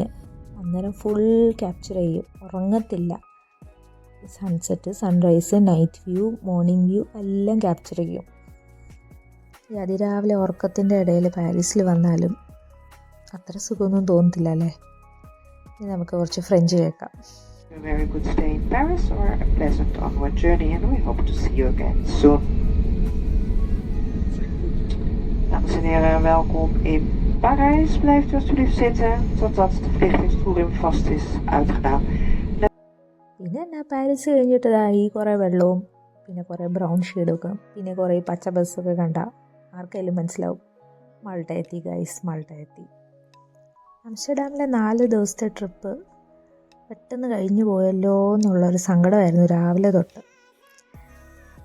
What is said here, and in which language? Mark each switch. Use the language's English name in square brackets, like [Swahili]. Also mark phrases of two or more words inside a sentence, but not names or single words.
[Malayalam] അന്നേരം [English] full capture [Malayalam] ചെയ്യും, ഉറങ്ങത്തില്ല. [English] sunset, sunrise, night view, morning view [Malayalam] എല്ലാം ക്യാപ്ചർ ചെയ്യും. ഈ അതിരാവിലെ ഉറക്കത്തിൻ്റെ ഇടയിൽ പാരീസിൽ വന്നാലും അത്ര സുഖമൊന്നും തോന്നത്തില്ല അല്ലേ. ഇനി നമുക്ക് കുറച്ച് ഫ്രഞ്ച് കേൾക്കാം. [English] A very good stay in Paris or a pleasant onward journey, and we hope to see you again soon. [Dutch] Dames en heren, welkom in Parijs. Blijft u alsjeblieft zitten totdat de vliegtuigstoelriem vast is uitgedaan. [Malayalam] പിന്നെ എന്നാ പാരീസ് കഴിഞ്ഞിട്ട് ഈ കുറേ വെള്ളവും പിന്നെ കുറേ ബ്രൗൺ ഷെയ്ഡൊക്കെ പിന്നെ കുറേ പച്ച ബസ്സൊക്കെ കണ്ട ആർക്കെങ്കിലും മനസ്സിലാവും മാൾട്ട എത്തി ഗൈസ്, മാൾട്ട എത്തി. ആംസ്റ്റർഡാമിലെ 4 ദിവസത്തെ ട്രിപ്പ് പെട്ടെന്ന് കഴിഞ്ഞു പോയല്ലോ എന്നുള്ളൊരു സങ്കടമായിരുന്നു രാവിലെ തൊട്ട്.